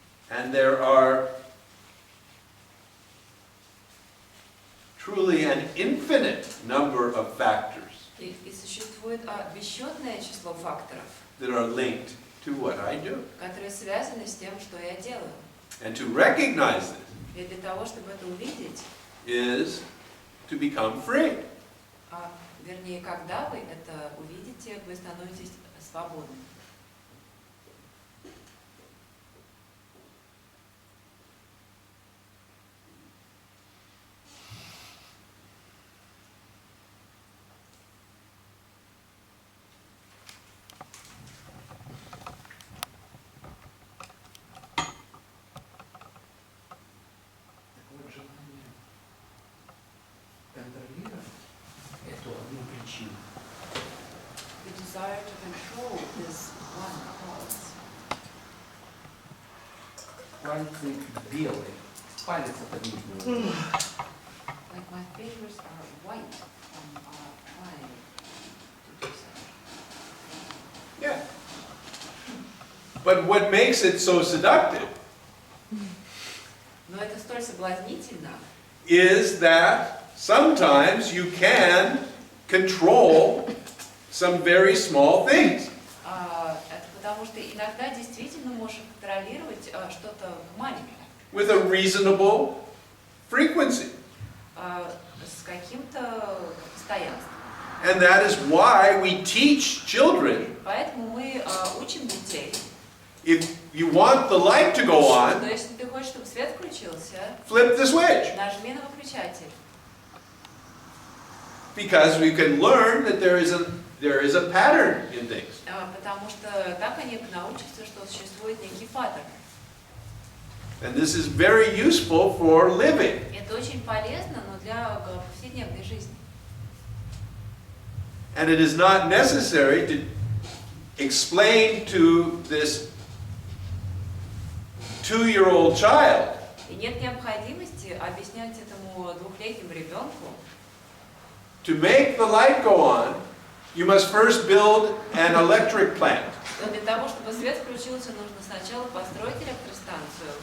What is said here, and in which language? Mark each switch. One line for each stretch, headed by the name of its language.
English: And there are truly an infinite number of factors
Russian: И существует бесчетное число факторов,
English: that are linked to what I do.
Russian: которые связаны с тем, что я делаю.
English: And to recognize this
Russian: И для того, чтобы это увидеть,
English: is to become free.
Russian: вернее, когда вы это увидите, вы становитесь свободны. Такое желание контролировать эту одну причину.
English: The desire to control this one cause.
Russian: Пальцы белые, палец это видно.
English: Like my fingers are white from trying to do so. Yeah. But what makes it so seductive
Russian: Но это столь соблазнительно,
English: is that sometimes you can control some very small things.
Russian: это потому что иногда действительно можешь контролировать что-то маленькое,
English: With a reasonable frequency.
Russian: с каким-то постоянством.
English: And that is why we teach children,
Russian: Поэтому мы учим детей,
English: if you want the light to go on,
Russian: что если ты хочешь, чтобы свет включился,
English: flip the switch.
Russian: нажми на выключатель.
English: Because we can learn that there is a pattern in things.
Russian: Потому что так они научатся, что существует некий паттерн.
English: And this is very useful for living.
Russian: Это очень полезно, но для повседневной жизни.
English: And it is not necessary to explain to this 2-year-old child
Russian: И нет необходимости объяснять этому двухлетнему ребенку,
English: to make the light go on, you must first build an electric plant
Russian: что для того, чтобы свет включился, нужно сначала построить электростанцию,